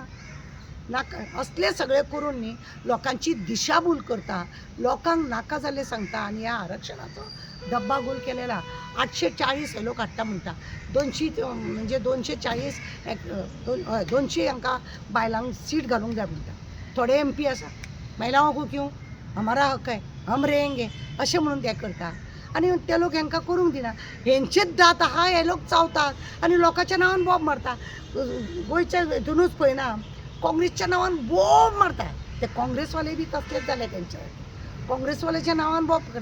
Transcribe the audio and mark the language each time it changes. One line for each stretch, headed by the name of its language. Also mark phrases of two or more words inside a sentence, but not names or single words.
Konkani: नाका असले सगळे करून न्ही लोकांची दिशाभूल करता, लोकांक नाका जाल्लें सांगता आनी ह्या आरक्षणाचो डब्बागोल केलेला. 840 हे लोक हाडटा म्हणटा, 200 म्हणजे 240 200 हांकां बायलांक सीट घालूंक जाय म्हणटा. थोडे MP आसा
Hindi: महिलाओं को क्यों, हमारा हक है, हम रहेंगे
Konkani: अशें म्हणून ते करता आनी ते लोक हांकां करूंक दिना. हेंचेच दात आहा, हे लोक चावतात आनी लोकांच्या नांवान बॉब मारता. गोंयच्या हितूनूच पळयना काँग्रेसच्या नांवान बॉब मारता. ते काँग्रेसवाले बी तसलेच जाले, तेंचे काँग्रेसवाल्याच्या नांवान बॉब करा.